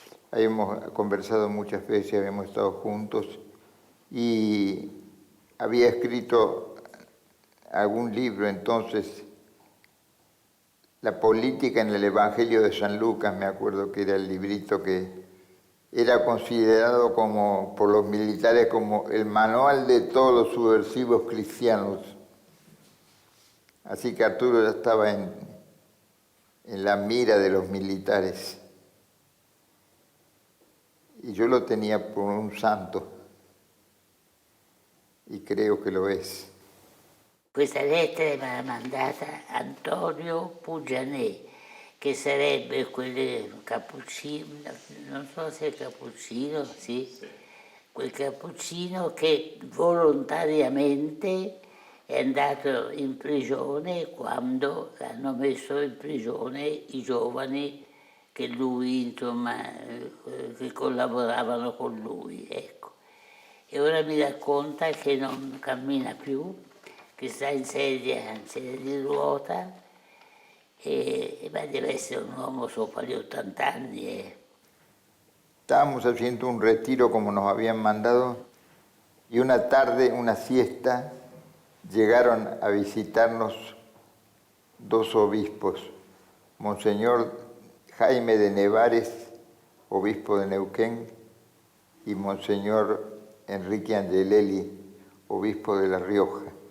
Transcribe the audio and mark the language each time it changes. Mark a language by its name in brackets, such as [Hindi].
[Spanish] Habíamos conversado muchas veces, habíamos estado juntos y había escrito algún libro entonces, La política en el Evangelio de San Lucas, me acuerdo que era el librito que era considerado como por los militares como el manual de todos los subversivos cristianos. Así que Arturo ya estaba en la mira de los militares. Y yo lo tenía por un santo. Y creo que lo es. [Italian] Questa lettera me l'ha mandata Antonio Pugianè, che sarebbe quel cappuccino, non so se è cappuccino, sì, quel cappuccino che volontariamente è andato in prigione quando hanno messo in prigione i giovani che lui, insomma, che collaboravano con lui, ecco. E ora mi racconta che non cammina più, che sta in sedia di ruota Ma deve essere un uomo sopra gli 80 anni. [Spanish] Estábamos haciendo un retiro como nos habían mandado y una tarde, una siesta, llegaron a visitarnos dos obispos, Monseñor Jaime de Nevares, obispo de Neuquén, y Monseñor Enrique Angelelli, obispo de La Rioja.